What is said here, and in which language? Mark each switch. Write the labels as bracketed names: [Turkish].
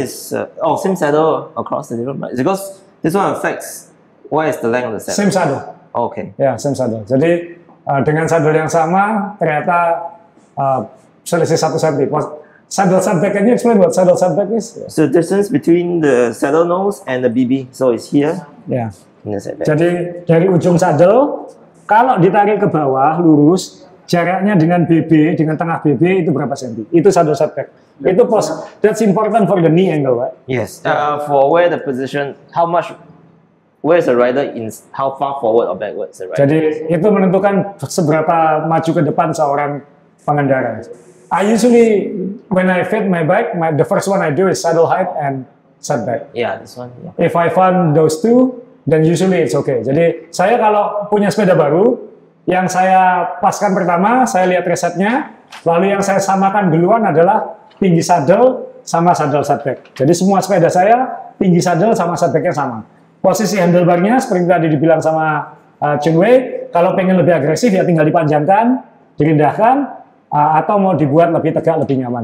[English] is same saddle across the different bikes because this one affects what is the length of the saddle. Same saddle. Okay. Ya, same saddle. [Indonesian] Jadi dengan saddle yang sama ternyata selisih 1 cm. [English] Saddle setback, can you explain what saddle setback is? So the distance between the saddle nose and the BB, so it's here [Indonesian] Ya. [English] in the setback. [Indonesian] Jadi dari ujung saddle, kalau ditarik ke bawah lurus, jaraknya dengan BB, dengan tengah BB itu berapa senti? Itu saddle setback. [English] Itu that's important for the knee angle, right? Yes. For where the position, where is the rider in how far forward or backwards the rider? [Indonesian] Jadi itu menentukan seberapa maju ke depan seorang pengendara. [English] I usually, when I fit my bike, the first one I do is saddle height and setback. Yeah, this one. Yeah. If I find those two, then usually it's okay. [Indonesian] Jadi saya kalau punya sepeda baru, yang saya paskan pertama, saya lihat resepnya, lalu yang saya samakan duluan adalah tinggi saddle sama saddle setback. Jadi semua sepeda saya tinggi saddle sama setbacknya sama. Posisi handlebarnya seperti tadi dibilang sama Chunwei, kalau pengen lebih agresif ya tinggal dipanjangkan, direndahkan, atau mau dibuat lebih tegak, lebih nyaman.